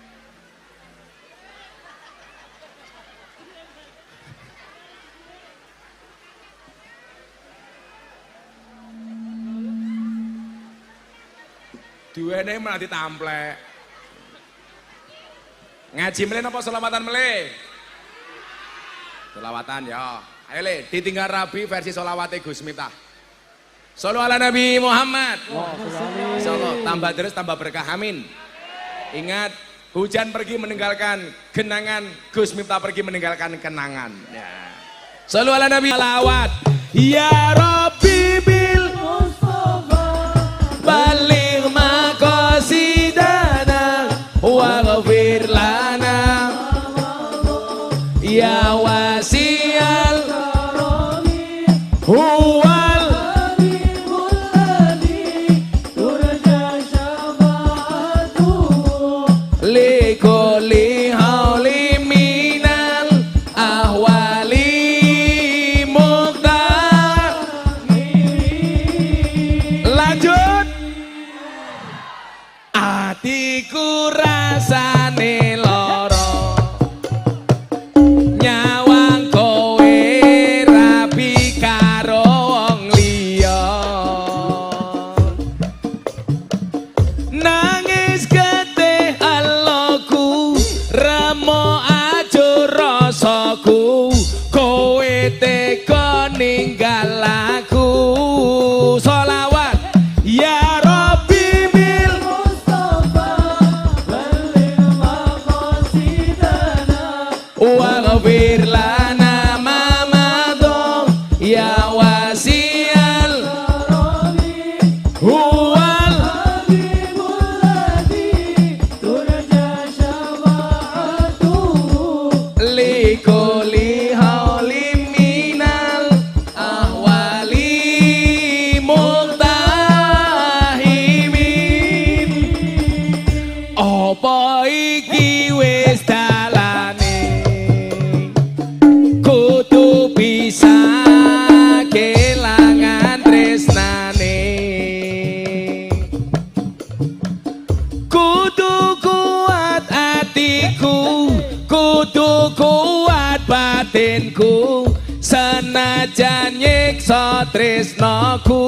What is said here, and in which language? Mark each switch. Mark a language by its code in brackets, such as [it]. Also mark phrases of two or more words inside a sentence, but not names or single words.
[jv] Duwene malah ditamplek. Ngaji meleh apa selawatan meleh? Selawatan ya. Ayo le, ditinggal Rabi versi selawate Gus Miftah. [ar] صلوا على النبي محمد. [id] Insyaallah tambah terus tambah berkah amin. Ingat, hujan pergi meninggalkan genangan, Gus Miftah pergi meninggalkan kenangan. [jv] Ya. [ar] صلوا على النبي صلوات. يا رب بالمصطفى بلغ مقاصدنا واغفر لنا يا واسع الكرم هو لكل هول من الأهوال مقتر. [jv] Lanjut. Atiku rasane loro nyawang kowe rabi karo wong liya nangis getih aloku remo ajo rasaku kowe tega ninggal aku. [ar] صلوات يا رب بالمصطفى بلغ مقاصدنا واغفر لنا ما مضى يا واسع الكرم هو الحبيب الذي ترجى شفاعته لكل هول من الأهوال مقتحمين. [jv] Apa iki wis dalane kudu bisa kelangan tresnane kudu kuat atiku kudu kuat batinku senajan nyiksa tresnaku.